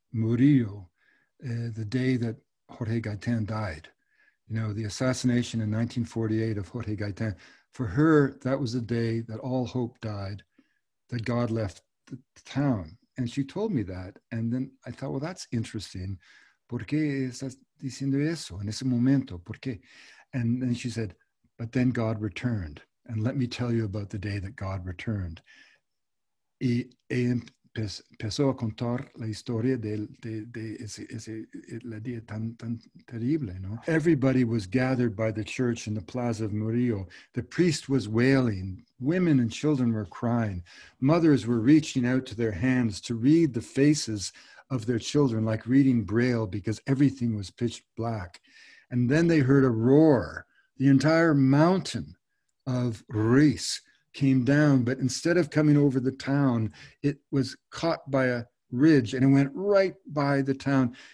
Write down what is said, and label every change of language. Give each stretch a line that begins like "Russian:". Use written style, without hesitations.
English: Murillo, the day that Jorge Gaitan died. You know, the assassination in 1948 of Jorge Gaitan. For her, that was the day that all hope died, that God left the town. And she told me that. And then I thought, well, that's interesting.
Spanish: ¿Por qué estás diciendo eso en ese momento? ¿Por qué?
English: And then she said, but then God returned. And let me tell you about the day that God returned.
Spanish: Y empezó a contar la historia de ese la día tan terrible, ¿no?
English: Everybody was gathered by the church in the Plaza of Murillo. The priest was wailing. Women and children were crying. Mothers were reaching out to their hands to read the faces of their children, like reading Braille, because everything was pitch black. And then they heard a roar. The entire mountain of Ruiz came down, but instead of coming over the town, it was caught by a ridge and it went right by the town.